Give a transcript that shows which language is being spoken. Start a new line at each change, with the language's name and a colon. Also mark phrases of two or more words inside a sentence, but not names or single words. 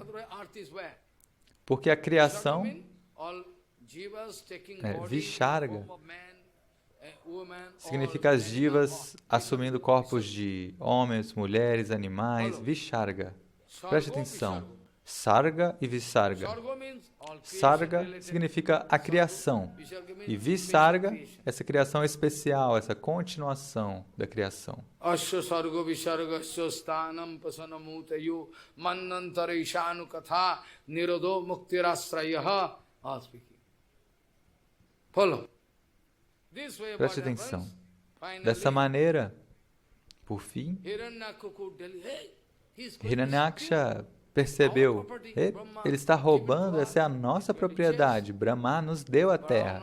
Portuguese: Porque a criação, Visharga, significa as jivas assumindo corpos de homens, mulheres, animais, Visharga. Preste atenção. Sarga e Visarga. Sarga significa a criação. E Visarga, essa criação especial, essa continuação da criação.
Sanskrit: अत्र सर्गो विसर्गः स्थानं पोषणमूतयः मन्वन्तर ईशानु कथा निरोधो मुक्तिराश्रयः.
Portuguese: Follow. Preste atenção. Dessa maneira, por fim, Hiranyaksha percebeu, ele está roubando, essa é a nossa propriedade, Brahma nos deu a terra.